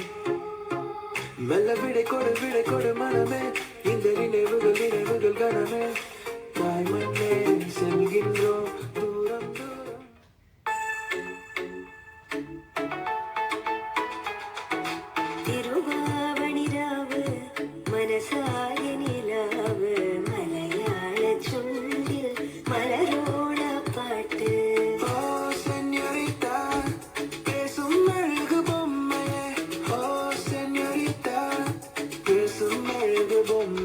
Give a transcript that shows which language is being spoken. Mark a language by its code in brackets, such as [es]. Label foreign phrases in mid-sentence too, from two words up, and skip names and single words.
[ta] மெல்ல விடை கொடு மனமே, இந்த நினைவுகள் கனமே. தாய் மண்ணே செல்கின்றோம் தூரம் தூரம். [ml] തിരുവാവണിരാവ് മനസായ നിലാവ് മലയാള ചുണ്ടിൽ മലരോണ പാട്ട്. [ta] ஓ சென்யோரிட்டா, பேசும் அழகு பொம்மையே. ஓ சென்யோரிட்டா, பேசும் அழகு பொம்மையே.